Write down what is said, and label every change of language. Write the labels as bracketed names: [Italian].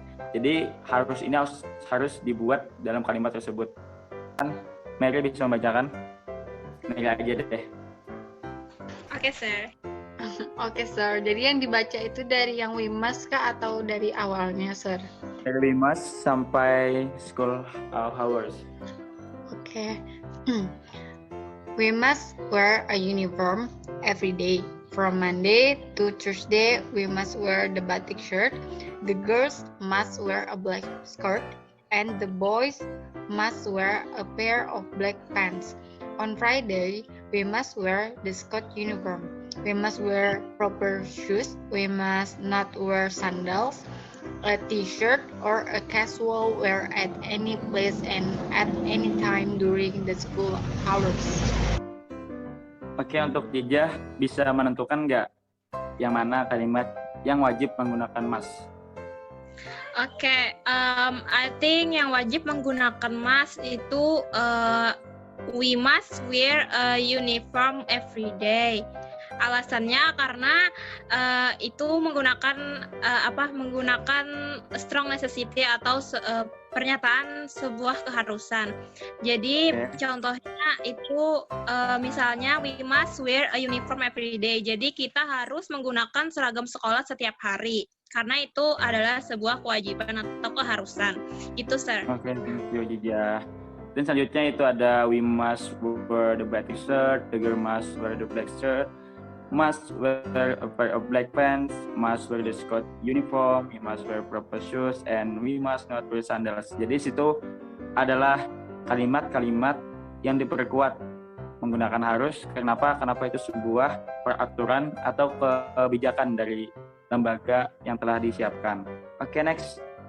[Indonesian] Jadi harus ini harus dibuat dalam kalimat tersebut. Mary bisa membacakan? Mary aja deh. [English] Oke, sir. Oke, sir. [Indonesian] Jadi yang dibaca itu dari yang we must kah atau dari awalnya, sir? Dari we must sampai school hours. Oke. [English] We must wear a uniform every day. From Monday to Thursday, we must wear the batik shirt. The girls must wear a black skirt, and the boys must wear a pair of black pants. On Friday, we must wear the Scott uniform. We must wear proper shoes. We must not wear sandals, a t-shirt, or a casual wear at any place and at any time during the school hours. [Indonesian] Oke, untuk Jijah bisa menentukan nggak yang mana kalimat yang wajib menggunakan must? [English] Oke, I think [Indonesian] yang wajib menggunakan must itu [English] we must wear a uniform every day. [Indonesian] Alasannya karena itu menggunakan menggunakan [English] strong necessity [Indonesian] atau pernyataan sebuah keharusan. Jadi contohnya itu misalnya [English] we must wear a uniform every day. [Indonesian] Jadi kita harus menggunakan seragam sekolah setiap hari. Karena itu adalah sebuah kewajiban atau keharusan. Itu, sir. [English] Oke, thank you, Jija. [Indonesian] Dan selanjutnya itu ada [English] we must wear the batik shirt, the girl must wear the black shirt, must wear a pair of black pants, must wear the Scott uniform, we must wear proper shoes, and we must not wear sandals. [Indonesian] Jadi situ adalah kalimat-kalimat yang diperkuat menggunakan harus. Kenapa? Kenapa itu sebuah peraturan atau kebijakan dari lembaga yang telah disiapkan. Oke, next.